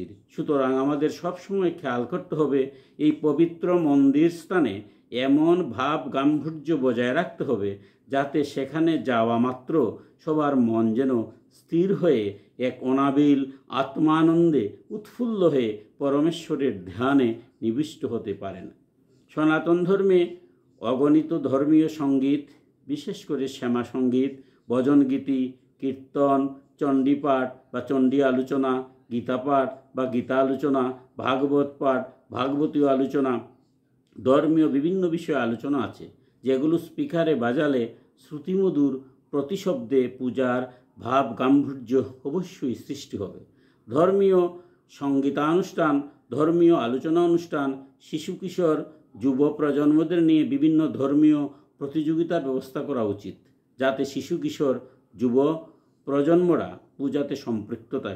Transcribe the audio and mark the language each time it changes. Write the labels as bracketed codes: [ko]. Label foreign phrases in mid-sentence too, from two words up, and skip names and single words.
[bn] সুতরাং আমাদের সবসময় খেয়াল করতে হবে এই পবিত্র মন্দির স্থানে এমন ভাব গাম্ভীর্য বজায় রাখতে হবে যাতে সেখানে যাওয়া মাত্র সবার মন যেন স্থির হয়ে এক অনাবিল আত্মানন্দে উৎফুল্ল হয়ে পরমেশ্বরের ধ্যানে নিবিষ্ট হতে পারেন। সনাতন ধর্মে অগণিত ধর্মীয় সঙ্গীত বিশেষ করে শ্যামা সঙ্গীত ভজন গীতি কীর্তন চণ্ডী পাঠ বা চণ্ডী আলোচনা গীতা পাঠ বা গীতা আলোচনা ভাগবত পাঠ ভাগবতী আলোচনা ধর্মীয় বিভিন্ন বিষয় আলোচনা আছে যেগুলো স্পীকারে বাজালে শ্রুতিমধুর প্রতিশব্দে পূজার ভাব গাম্ভীর্য অবশ্যই সৃষ্টি হবে। ধর্মীয় সঙ্গীতানুষ্ঠান, ধর্মীয় আলোচনা অনুষ্ঠান, শিশু কিশোর যুব প্রজন্মদের নিয়ে বিভিন্ন ধর্মীয় প্রতিযোগিতার ব্যবস্থা করা উচিত, যাতে শিশু কিশোর যুব প্রজন্মরা পূজাতে সম্পৃক্ত থাকে।